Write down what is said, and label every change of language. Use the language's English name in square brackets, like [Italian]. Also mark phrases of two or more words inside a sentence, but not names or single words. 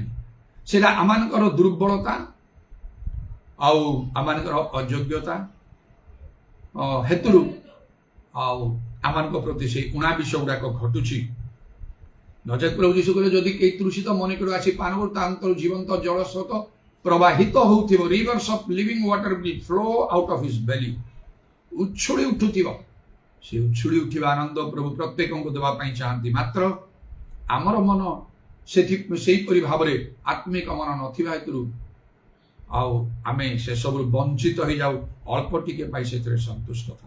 [Odia] ସେଟା ଆମମାନଙ୍କର ଦୁର୍ବଳତା ଆଉ ଆମମାନଙ୍କର ଅଯୋଗ୍ୟତା ହେତୁରୁ ଆଉ ଆମମାନଙ୍କ ପ୍ରତି ସେଇ ଉଣା ବିଷୟ ଗୁଡାକ ଘଟୁଛି। ନଚେତ ପ୍ରଭୁ ଯୀଶୁ କହିଲେ, ଯଦି କେହି ତୃଷିତ ମନେକରୁ ଆସି ପାନ କରୁ, ତା ଅନ୍ତରୁ ଜୀବନ୍ତ ଜଳ ସ୍ରୋତ ପ୍ରବାହିତ ହଉଥିବ, [English] rivers of living water will flow out of his belly, [Odia] ଉଛୁଳି ଉଠୁଥିବ। ସେ ଉଛୁଳି ଉଠିବା ଆନନ୍ଦ ପ୍ରଭୁ ପ୍ରତ୍ୟେକଙ୍କୁ ଦେବା ପାଇଁ ଚାହାନ୍ତି। ମାତ୍ର ଆମର ମନ ସେହିପରି ଭାବରେ ଆତ୍ମିକ ମନ ନଥିବା ହେତୁରୁ ଆଉ ଆମେ ସେସବୁରୁ ବଞ୍ଚିତ ହେଇଯାଉ, ଅଳ୍ପ ଟିକେ ପାଇ ସେଥିରେ ସନ୍ତୁଷ୍ଟ ଥାଉ।